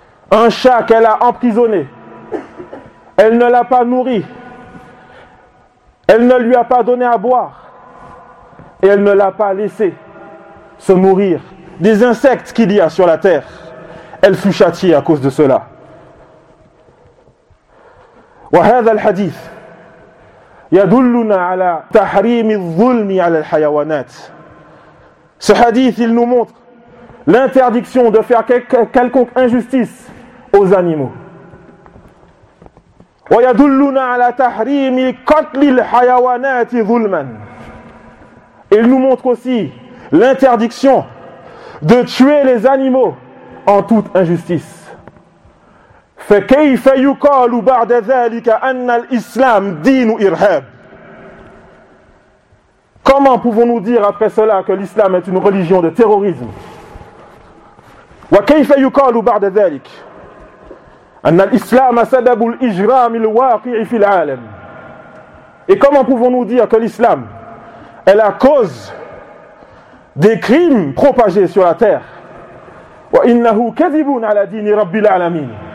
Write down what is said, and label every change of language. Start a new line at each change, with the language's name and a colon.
French: Un chat qu'elle a emprisonné. Elle ne l'a pas nourri. Elle ne lui a pas donné à boire. Et elle ne l'a pas laissé se nourrir des insectes qu'il y a sur la terre. Elle fut châtiée à cause de cela.
Arabic: وهذا الحديث يدلنا على تحريم الظلم على الحيوانات.
French: Ce hadith, il nous montre l'interdiction de faire quelconque injustice aux animaux.
Arabic: ويدلنا على تحريم قتل الحيوانات ظلما.
French: Il nous montre aussi l'interdiction de tuer les animaux en toute injustice.
Arabic: فكيف يقال بعد ذلك أن الإسلام دين إرهاب؟
French: Comment pouvons-nous dire après cela que l'islam est une religion de terrorisme؟
Arabic: وكيف يقال بعد ذلك أن الإسلام سبب الإجرام الواقع في العالم؟
French: Et comment pouvons-nous dire que l'islam est la cause des crimes propagés sur la terre؟
Arabic: وإنه كذب على دين رب العالمين.